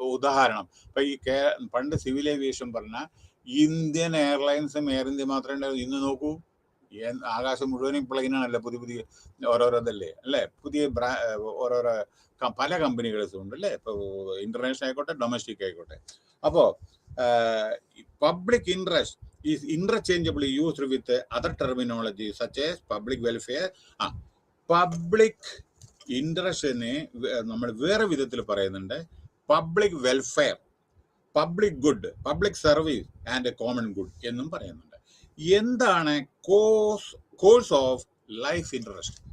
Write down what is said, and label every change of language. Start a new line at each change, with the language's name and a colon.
Malayalam: ഉദാഹരണം, ഇപ്പൊ ഈ പണ്ട് സിവിൽ ഏവിയേഷൻ പറഞ്ഞ ഇന്ത്യൻ എയർലൈൻസും എയർ ഇന്ത്യ മാത്രമേ ഉണ്ടാവും. ഇന്ന് നോക്കൂ, ആകാശം മുഴുവനും പ്ലെയിനാണല്ലോ, പുതിയ പുതിയ ഓരോരോ ഇതല്ലേ അല്ലേ, പുതിയ ഓരോരോ പല കമ്പനികളും ഉണ്ട് അല്ലേ, ഇപ്പൊ ഇന്റർനാഷണൽ ആയിക്കോട്ടെ ഡൊമസ്റ്റിക് ആയിക്കോട്ടെ. അപ്പോ
English: Public interest is interchangeably used with other terminology such as public welfare.
Malayalam: Public ഇൻട്രസ്റ്റിനെ നമ്മൾ വേറെ വിധത്തിൽ പറയുന്നുണ്ട്, public welfare, public good, public service and common good എന്നും പറയുന്നുണ്ട്. എന്താണ് കോഴ്സ് ഓഫ് ലൈഫ് ഇൻട്രസ്റ്റ്?